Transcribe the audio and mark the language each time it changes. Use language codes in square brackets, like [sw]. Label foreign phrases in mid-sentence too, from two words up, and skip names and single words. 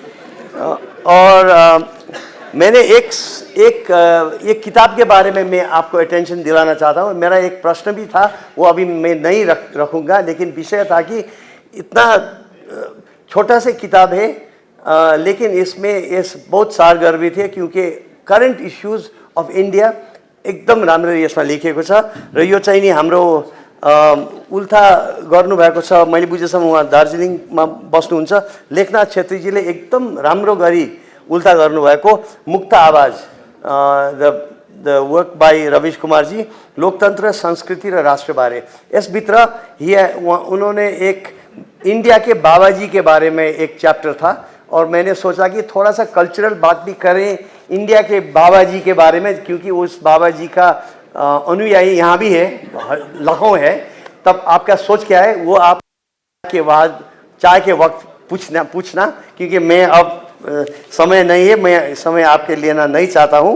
[hi] और मैंने एक किताब के बारे में मैं आपको अटेंशन दिलाना चाहता हूँ। मेरा एक प्रश्न भी था, वो अभी मैं नहीं रखूँगा, लेकिन विषय था कि इतना छोटा सा किताब है, लेकिन इसमें बहुत सारगर्भित है, क्योंकि [en] current issues of India [ne] एकदम राम्ररी यसमा लेखिएको छ र यो चाहिँ नि हाम्रो उल्था गर्नुभएको छ। मैले बुझेसम्म उहाँ दार्जिलिङमा बस्नुहुन्छ। लेखनाथ छेत्रीजीले एकदम राम्रो गरी उल्था गर्नुभएको मुक्त आवाज, [en] the work by [ne] रवीश कुमार जी, लोकतंत्र, संस्कृति र राष्ट्रबारे। [hi] यसभित्र उन्होंने एक इंडिया के बाबा जी के बारे में एक चैप्टर था और मैंने सोचा कि थोड़ा सा कल्चरल बात भी करें इंडिया के बाबा जी के बारे में, क्योंकि उस बाबा जी का अनुयायी यहाँ भी है, लाखों है। तब आपका सोच क्या है वो आप के बाद चाय के वक्त पूछना, क्योंकि मैं अब समय नहीं है, मैं समय आपके लेना नहीं चाहता हूँ।